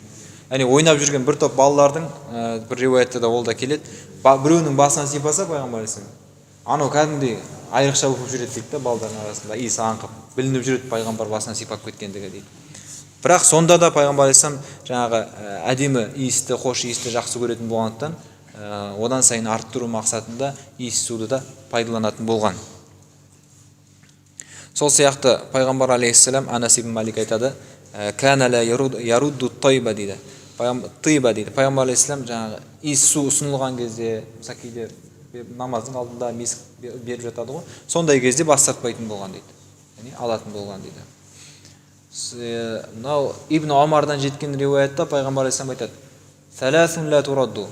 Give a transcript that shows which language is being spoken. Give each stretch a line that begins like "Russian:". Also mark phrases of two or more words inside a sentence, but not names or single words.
Kazakh: Яғни ойнап жүрген бір топ балалардың бір риуаятта да ол да келеді, біреуінің басынан сипаса пайғамбар алейхиссалам, анау кәдімгідей айрықша болып жүреді дейді да, балалардың арасында иісі аңқып, білініп жүреді пайғамбар басынан сипап кеткендігі дейді. Бірақ сонда да пайғамбар алейхиссалам жаңағы әдемі иісті, хош иісті жақсы көретін болғандықтан одан сайын арттыру мақсатында иіссуды да пайдаланатын болған. Сол сияқты пайғамбар алейхиссалам Анас ибн Малик айтады,
Arabic: كان لا يرد الطيب
Kazakh: дейді. Пайғамбар алейхиссалам жаңағы иіссу ұсынылған кезде, кейде намаздың алдында миск беріп жатады ғой, сондай кезде бас тартпайтын болған дейді. Яғни алатын болған дейді. Мынау Ибн Омардан жеткен риуаятта пайғамбар алейхиссалам айтады,
Arabic: «ثلاث لا ترد».